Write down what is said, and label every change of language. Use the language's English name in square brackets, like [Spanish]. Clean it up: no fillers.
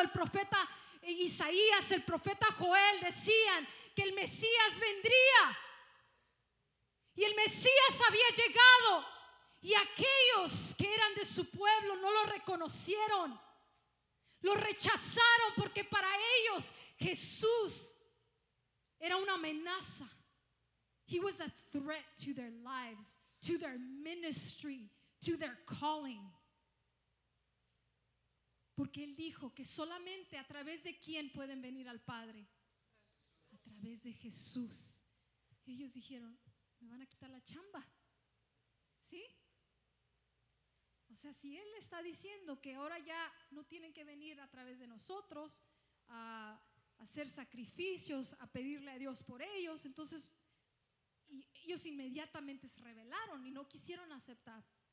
[Spanish] El profeta Isaías, el profeta Joel decían que el Mesías vendría, y el Mesías había llegado, y aquellos que eran de su pueblo no lo reconocieron, lo rechazaron, porque para ellos Jesús era una amenaza. [English] He was a threat to their lives, to their ministry, to their calling. [Spanish] Porque Él dijo que solamente a través de quién pueden venir al Padre. A través de Jesús. Y ellos dijeron: me van a quitar la chamba. ¿Sí? O sea, si Él está diciendo que ahora ya no tienen que venir a través de nosotros a hacer sacrificios, a pedirle a Dios por ellos, entonces ellos inmediatamente se rebelaron y no quisieron aceptar.